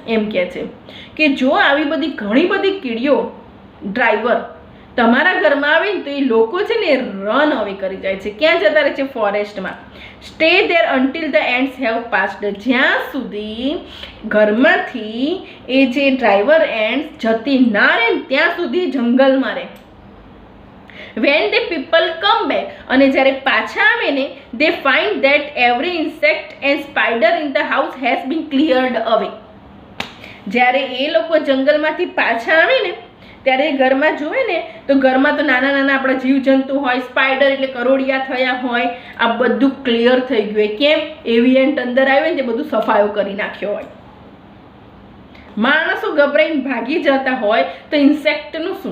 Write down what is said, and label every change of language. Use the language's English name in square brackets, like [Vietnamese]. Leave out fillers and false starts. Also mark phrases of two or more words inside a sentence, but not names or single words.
[Gujarati] એમ કહે છે કે જો આવી બધી ઘણી બધી કીડીઓ ડ્રાઈવર તમારા ઘરમાં આવે ને તો એ લોકો છે ને [English] run away [Gujarati] કરી જાય છે. ક્યાં જતા રહે છે? [English] ફોરેસ્ટમાં. Stay there until the ants have passed. [Gujarati] જ્યાં સુધી ઘરમાંથી એ જે [English] driver ants [Gujarati] જતી ના રહે ને ત્યાં સુધી જંગલમાં રહે. [English] વેન the people come back, [Gujarati] અને જ્યારે પાછા આવે ને, [English] they find that every insect and spider in the house has been cleared away. [Gujarati] જ્યારે એ લોકો જંગલમાંથી પાછા આવે ને ત્યારે ઘરમાં જોવે ને તો ઘરમાં તો નાના નાના આપણા જીવજંતુ હોય, સ્પાઈડર એટલે કરોડિયા થયા હોય, આ બધું ક્લિયર થઈ ગયું હોય. કેમ? એવિયન્ટ અંદર આવે ને તે બધું સફાયો કરી નાખ્યો હોય. માણસો ગભરાઈને ભાગી જતા હોય તો ઇન્સેક્ટનું શું?